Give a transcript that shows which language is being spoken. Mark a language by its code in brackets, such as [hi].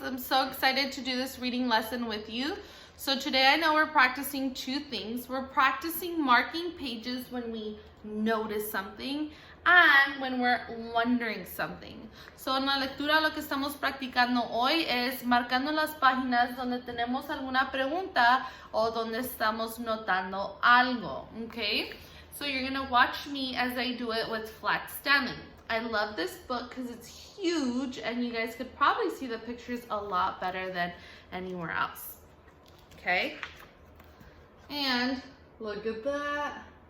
[en] I'm so excited to do this reading lesson with you. So today I know we're practicing two things. We're practicing marking pages when we notice something and when we're wondering something. [es] So en la lectura lo que estamos practicando hoy es marcando las páginas donde tenemos alguna pregunta o donde estamos notando algo, okay? [en] So you're gonna watch me as I do it with Flat Stanley. I love this book because it's huge and you guys could probably see the pictures a lot better than anywhere else. Okay? And look at that.